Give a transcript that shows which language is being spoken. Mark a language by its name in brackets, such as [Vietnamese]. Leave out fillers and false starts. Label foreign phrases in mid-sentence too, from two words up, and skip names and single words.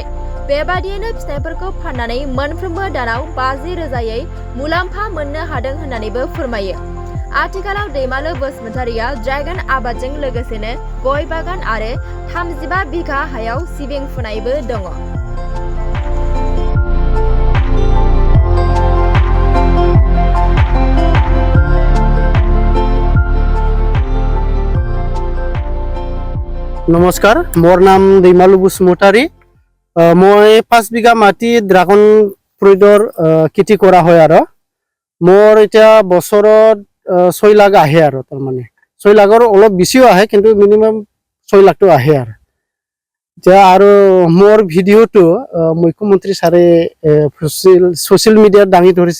[Bodo] बेबादियैनो फिथाइफोरखौ फाननानै मोनफ्रोमबो दानाव 50 रोजायै मुलाम्फा मोननो हादों होननानैबो फोरमायो। आथिखालाव दैमालु बसुमतारिया ड्रेगन आबादजों लोगोसेनो गय बागान आरो 35 बिघा हायाव सिबिं फुनायबो दङ। [Assamese] নমস্কাৰ, মোৰ নাম दैमालु बसुमतारी। মই 5 বিঘা মাটি [English] dragon fruit [Assamese] খেতি কৰা হয় আৰু মোৰ এতিয়া বছৰত 6 লাখ আহে আৰু তাৰমানে 6 লাখৰ অলপ বেছিও আহে, কিন্তু মিনিমাম 6 লাখটো আহে আৰু এতিয়া আৰু মোৰ ভিডিঅ'টো মুখ্যমন্ত্ৰী ছাৰে [English] social media [Assamese] দাঙি ধৰিছে।